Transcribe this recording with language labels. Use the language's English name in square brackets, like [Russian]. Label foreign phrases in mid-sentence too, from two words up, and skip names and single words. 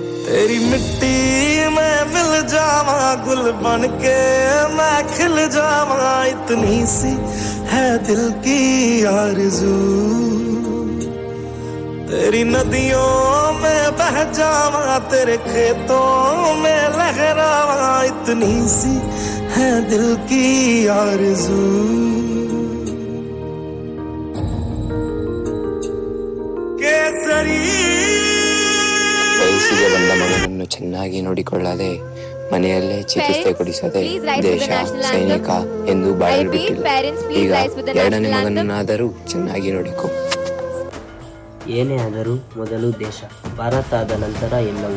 [Hindi] तेरी मिट्टी में मिल जावा गुल बन के मैं खिल जावा इतनी सी है दिल की आरज़ू तेरी नदियों में बह जावा तेरे खेतों में लहरावा इतनी सी है दिल की आरज़ू केसरी [Kannada] ವಯಸ್ಸಿಗೆ ಬಂದ ಮಗನನ್ನು ಚೆನ್ನಾಗಿ ನೋಡಿಕೊಳ್ಳದೆ ಮನೆಯಲ್ಲೇ ಚಿಕಿತ್ಸೆ ಕೊಡಿಸದೆ ದೇಶ ಸೈನಿಕ ಎಂದು ಬಾಳಲು ಬಿಟ್ಟಿಲ್ಲ. ಈಗ ಎರಡನೇ ಮಗನನ್ನಾದರೂ ಚೆನ್ನಾಗಿ ನೋಡಿಕೊ. ಏನೇ ಆದರೂ ಮೊದಲು ದೇಶ, ಭಾರತ ಆದ ನಂತರ ಎಲ್ಲವೂ.